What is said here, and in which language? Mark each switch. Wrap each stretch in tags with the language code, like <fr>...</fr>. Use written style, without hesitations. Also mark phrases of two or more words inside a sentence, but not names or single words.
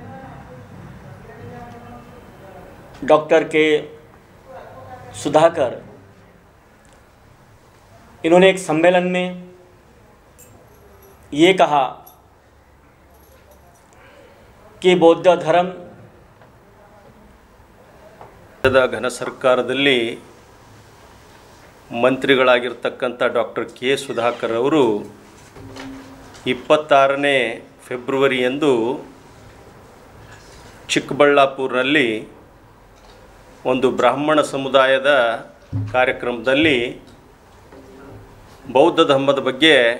<hi>डॉक्टर के सुधाकर इन्होंने एक सम्मेलन में ये कहा कि बौद्ध धर्म</hi> <kn>ಘನ ಸರ್ಕಾರದಲ್ಲಿ ಮಂತ್ರಿಗಳಾಗಿರ್ತಕ್ಕಂಥ ಡಾಕ್ಟರ್ ಕೆ ಸುಧಾಕರ್ ಅವರು 26ನೇ ಫೆಬ್ರವರಿಯಂದು ಚಿಕ್ಕಬಳ್ಳಾಪುರದಲ್ಲಿ ಒಂದು ಬ್ರಾಹ್ಮಣ ಸಮುದಾಯದ ಕಾರ್ಯಕ್ರಮದಲ್ಲಿ ಬೌದ್ಧ ಧರ್ಮದ ಬಗ್ಗೆ</kn>